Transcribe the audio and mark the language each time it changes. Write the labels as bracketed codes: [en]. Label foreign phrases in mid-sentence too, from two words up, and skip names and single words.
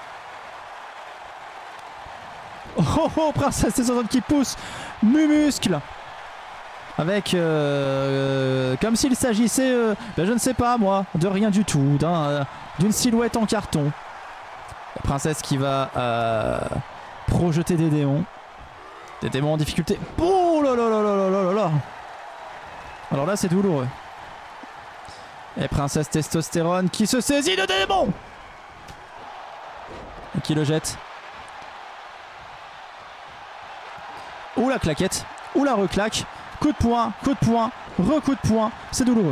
[fr] Oh, Princesse Testosterone qui pousse Mumuscle. Avec comme s'il s'agissait je ne sais pas moi, de rien du tout, d'une silhouette en carton. La princesse qui va projeter des démons en difficulté. Oh là là là là là là là. Alors là c'est douloureux. Et Princesse Testosterone qui se saisit de démons et qui le jette. Ouh la claquette, ouh la reclaque. Coup de poing, recoup de poing, c'est douloureux.